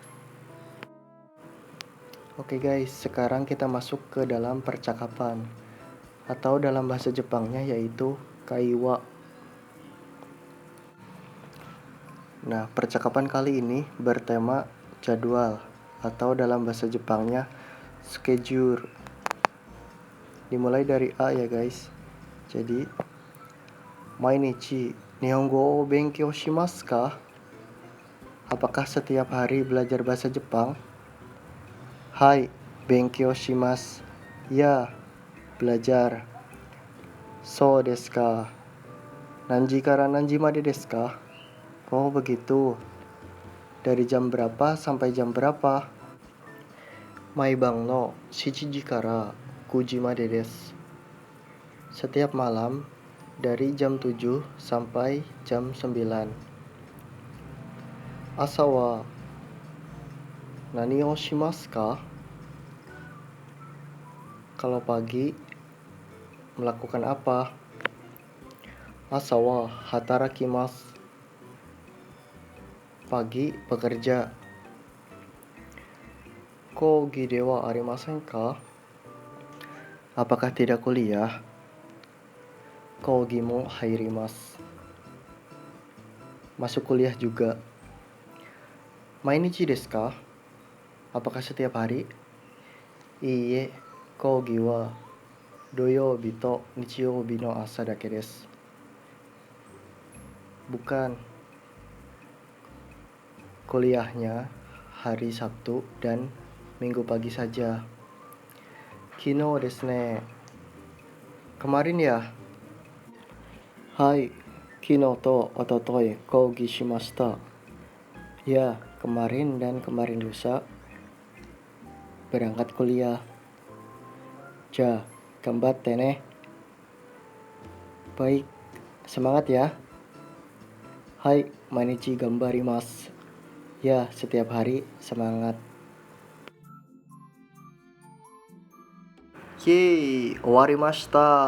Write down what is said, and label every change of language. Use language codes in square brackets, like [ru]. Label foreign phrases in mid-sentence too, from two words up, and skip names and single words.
[id] Oke guys, sekarang kita masuk ke dalam percakapan, atau dalam bahasa Jepangnya yaitu kaiwa. Nah, percakapan kali ini bertema jadwal, atau dalam bahasa Jepangnya schedule. Dimulai dari A ya guys. Jadi, [ja] 毎日日本語を勉強しますか? [id] Apakah setiap hari belajar bahasa Jepang? [ja] Hai, 勉強します. [id] Ya, belajar. [ja] そうですか? 何時から何時までですか? [id] Oh, begitu. Dari jam berapa sampai jam berapa? [ja] 毎晩の7から9までです. [id] Setiap malam dari jam 7 sampai jam 9. [ja] 朝は何をしますか? [id] Kalau pagi melakukan apa? [ja] 朝は働きます. [id] Pagi bekerja. [ja] 講義ではありませんか? [id] Apakah tidak kuliah? [ja] 講義も入ります. [id] Masuk kuliah juga. Mainichi desu ka? Apakah setiap hari? [ja] いいえ、講義は土曜日と日曜日の朝だけです. [id] Bukan. Kuliahnya hari Sabtu dan Minggu pagi saja. [ja] 昨日ですね. [id] Kemarin ya? [ja] はい、昨日と一昨日講義しました. [id] Ya, kemarin dan kemarin lusa berangkat kuliah. [ja] じゃ、頑張ってね. [id] Baik, semangat ya. [ja] Hai, 毎日頑張ります. [id] Ya, setiap hari semangat. Yeay, [ja] owarimashita.